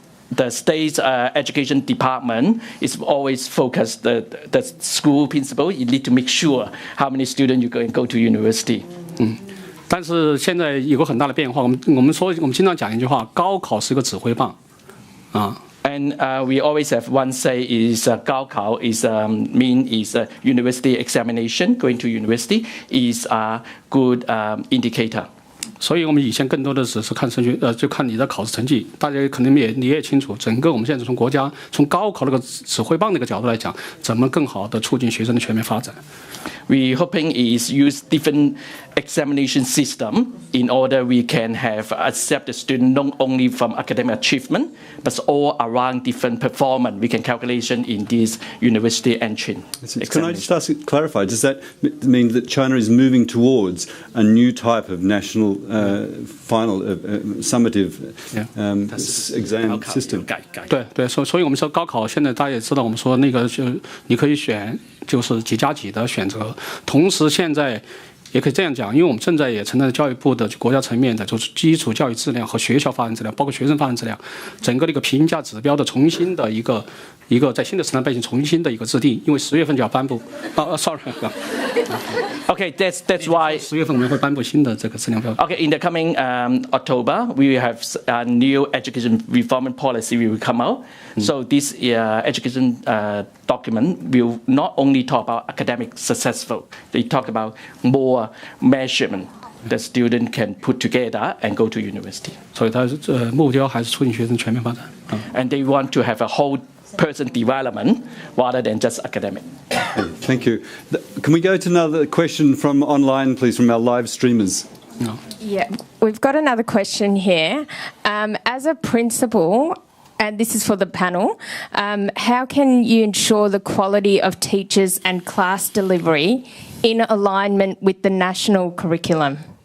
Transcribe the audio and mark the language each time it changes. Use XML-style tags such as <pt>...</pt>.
<en>The state education department is always focused the school principal. You need to make sure how many students you go to university.</en> <zh>但是现在有个很大的变化，我们经常讲一句话，高考是个指挥棒，啊。</zh> <en>And we always have one say is 高考 is university examination. Going to university is a good indicator.</en> <zh>所以我们以前更多的只是看升学，就看你的考试成绩。大家可能你也清楚，整个我们现在从国家从高考那个指挥棒那个角度来讲，怎么更好的促进学生的全面发展。</zh> <en>We hoping is use different examination system in order we can have accept the student not only from academic achievement but all around different performance. We can calculation in this university entry. Can I just clarify? Does that mean that China is moving towards a new type of national final summative exam system?</en> <zh>对，所以我们说高考现在大家也知道，我们说那个就你可以选就是几加几的选择，同时现在也可以这样讲，因为我们正在也承担教育部的国家层面的就是基础教育质量和学校发展质量，包括学生发展质量，整个的一个评价指标的重新的一个在新的时代背景重新的一个制定，因为10月份就要颁布。</zh> <en>sorry。 Okay, that's why</en> <zh>10月份我们会颁布新的这个质量标准。</zh> <en>Okay, in the coming October, we will have a new education reform policy will come out. So this education document will not only talk about academic successful, they talk about more measurement the student can put together and go to university.</en> <zh>所以它目标还是促进学生全面发展。</zh> <en>And they want to have a whole person development rather than just academic. Thank you. Can we go to another question from online, please, from our live streamers? No. Yeah, we've got another question here. As a principal, and this is for the panel, how can you ensure the quality of teachers and class delivery in alignment with the national curriculum?</en>